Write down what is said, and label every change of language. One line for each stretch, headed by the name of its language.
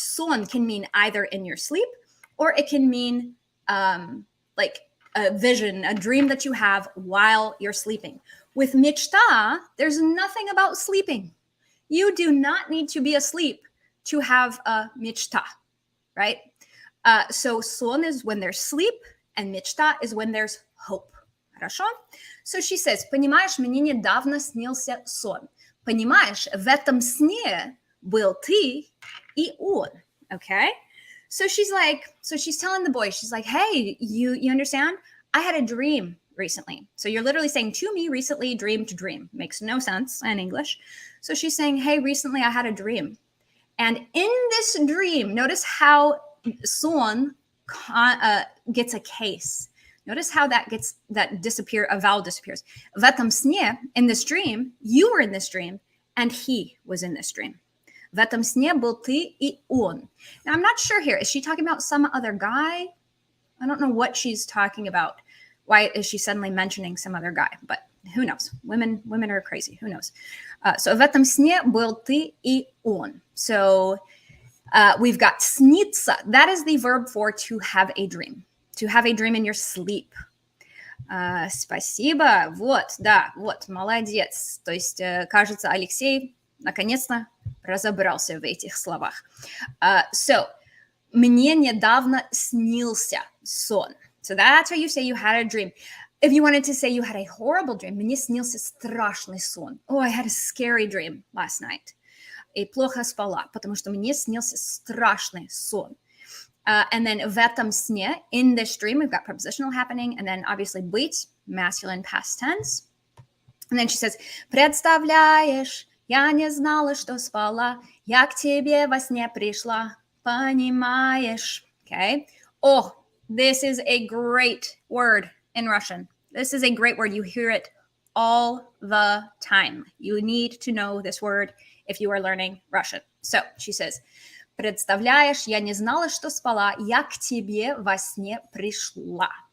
English: Сон can mean either in your sleep, or it can mean like a vision, a dream that you have while you're sleeping. With мечта, there's nothing about sleeping. You do not need to be asleep to have a мечта, right? So сон is when there's sleep, and мечта is when there's hope.
Russian: Хорошо?
English: So she says,
Russian: понимаешь, мне недавно снился сон. Понимаешь, в этом сне был ты и он.
English: Okay? So she's telling the boy, she's like, hey, you understand? I had a dream recently. So you're literally saying to me recently, dream to dream. Makes no sense in English. So she's saying, hey, recently I had a dream. And in this dream, notice how son gets a case. Notice how that a vowel disappears.
Russian: В этом сне,
English: in this dream, you were in this dream, and he was in this dream.
Russian: В этом сне был ты и он.
English: Now, I'm not sure here. Is she talking about some other guy? I don't know what she's talking about. Why is she suddenly mentioning some other guy? But who knows? Women are crazy. Who knows?
Russian: So в этом сне был ты и он.
English: So we've got снится. That is the verb for to have a dream. To have a dream in your sleep.
Russian: Спасибо. Вот, да, вот, молодец. То есть, кажется, Алексей наконец-то разобрался в этих словах. So, мне недавно снился сон.
English: So that's how you say you had a dream. If you wanted to say you had a horrible dream,
Russian: мне снился страшный сон.
English: Oh, I had a scary dream last night.
Russian: И плохо спала, потому что мне снился страшный сон.
English: And then
Russian: в этом сне,
English: in this dream, we've got prepositional happening, and then obviously быть, masculine past tense. And then she says,
Russian: представляешь, я не знала, что спала, я к тебе во сне пришла, понимаешь.
English: Okay. Oh, this is a great word in Russian. This is a great word. You hear it all the time. You need to know this word if you are learning Russian. So she says,
Russian: представляешь, я не знала, что спала, я к тебе во сне пришла.